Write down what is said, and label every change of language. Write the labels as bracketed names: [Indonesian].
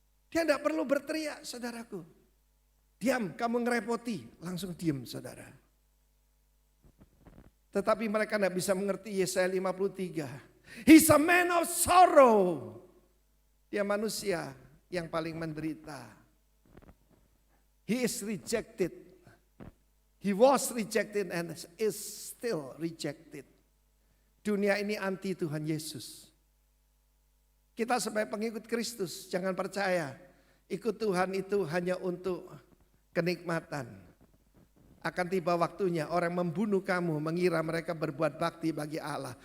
[Indonesian] Dia tidak perlu berteriak saudaraku. Diam, kamu ngerepoti. Langsung diam saudara. Tetapi mereka tidak bisa mengerti Yesaya 53. [English] He's a man of sorrow. [Indonesian] Dia manusia yang paling menderita. [English] He is rejected. He was rejected and is still rejected. [Indonesian] Dunia ini anti Tuhan Yesus. Kita sebagai pengikut Kristus jangan percaya ikut Tuhan itu hanya untuk kenikmatan. Akan tiba waktunya orang membunuh kamu mengira mereka berbuat bakti bagi Allah.